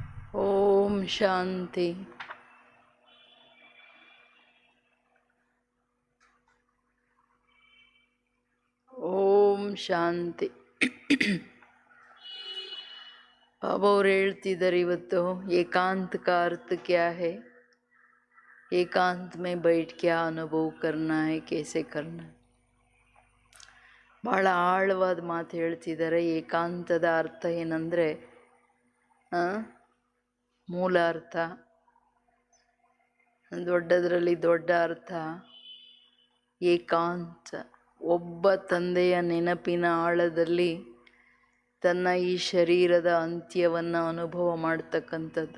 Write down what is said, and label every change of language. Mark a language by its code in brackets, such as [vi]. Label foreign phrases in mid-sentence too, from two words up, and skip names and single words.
[hi] ओम शांति। ओम ಶಾಂತಿ। [kn] ಬಾಬಾ ಅವ್ರು ಹೇಳ್ತಿದ್ದಾರೆ ಇವತ್ತು [hi] एकांत का अर्थ क्या है, एकांत में बैठ क्या अनुभव करना है, कैसे करना है। [kn] ಭಾಳ ಆಳವಾದ ಮಾತು ಹೇಳ್ತಿದ್ದಾರೆ। ಏಕಾಂತದ ಅರ್ಥ ಏನಂದರೆ ಮೂಲ ಅರ್ಥ, ದೊಡ್ಡದರಲ್ಲಿ ದೊಡ್ಡ ಅರ್ಥ ಏಕಾಂತ, ಒಬ್ಬ ತಂದೆಯ ನೆನಪಿನ ಆಳದಲ್ಲಿ ತನ್ನ ಈ ಶರೀರದ ಅಂತ್ಯವನ್ನು ಅನುಭವ ಮಾಡ್ತಕ್ಕಂಥದ್ದು.